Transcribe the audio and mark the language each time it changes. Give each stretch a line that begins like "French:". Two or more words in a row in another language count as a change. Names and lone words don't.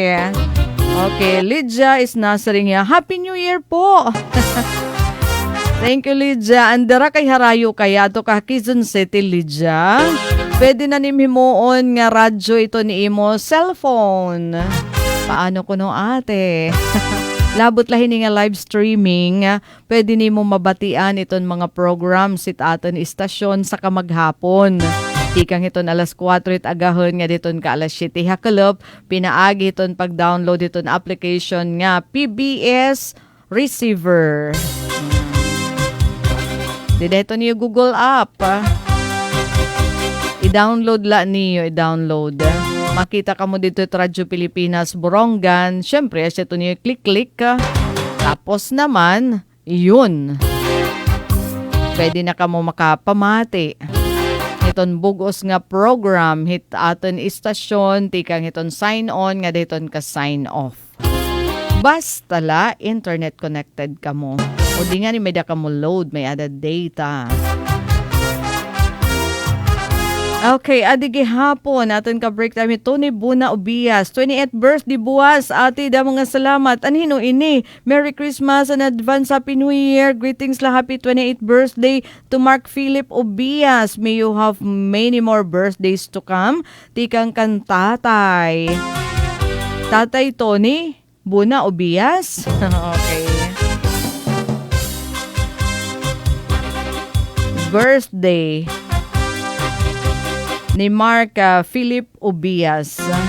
English: Okay, Lydia is
Filipino: nasa ring niya.
English: Happy New Year po! Thank you, Lydia.
Waray: Andara kay harayo kaya to ka Quezon City, Lydia. Pwede na ni himoon nga radyo ito ni imo cellphone.
Filipino: Paano ko no ate?
Waray: Labot lahin nga
English: live streaming,
Waray: pwede ni mo mabatian iton mga programs it aton istasyon sa kamaghapon. Ikang iton alas 4 it agahon nga diton ka alas 7 hakalop, pinaagi iton pag-download iton application nga PBS Receiver.
Filipino: Dito niyo Google app. I-download la niyo, i-download. makita ka mo dito sa Radyo Pilipinas Borongan, syempre, siya ito niyo click-click ka. Tapos naman, yun.
Waray: Pwede na ka mo makapamati. Iton bugos nga program, hit aton istasyon, tikang iton
English: sign on,
Waray: nga diton ka
English: sign off.
Waray: Basta la,
English: internet connected
Waray: ka mo. O di nga ni may da ka mo load, may
English: added data.
Waray: Okay, adigi hapon, aton ka
English: break time
Waray: ito ni Buna Ubias. 28th birthday buwas, ate, da mga salamat. Anhino ini?
English: Merry Christmas and advance Happy New Year. Greetings la, happy 28th birthday to Mark Philip Ubias. May you have many more birthdays to come.
Waray: Tikang kan tatay. Tatay Tony Buna Ubias. Okay.
Filipino: Birthday ni Mark Philip Ubias.